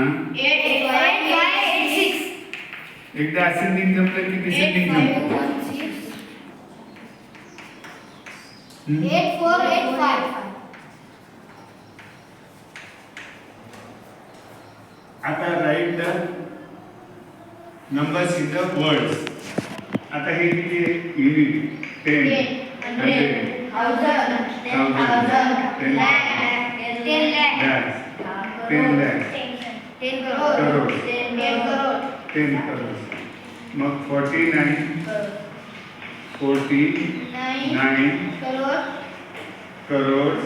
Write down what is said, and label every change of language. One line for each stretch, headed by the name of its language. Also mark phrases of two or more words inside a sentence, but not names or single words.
Marathi: 8 5 8 6. एकदा असेंडिंग जमलं की डिसेंडिंग जमलं. 8 4 8 5. आता
English: write the numbers in the words.
Marathi: आता हे किती आहे? युनिट 10 100 1000 10,000 lakh 10 lakh lakhs 10 lakhs 10 crore 10 crore. मग 49 crore crores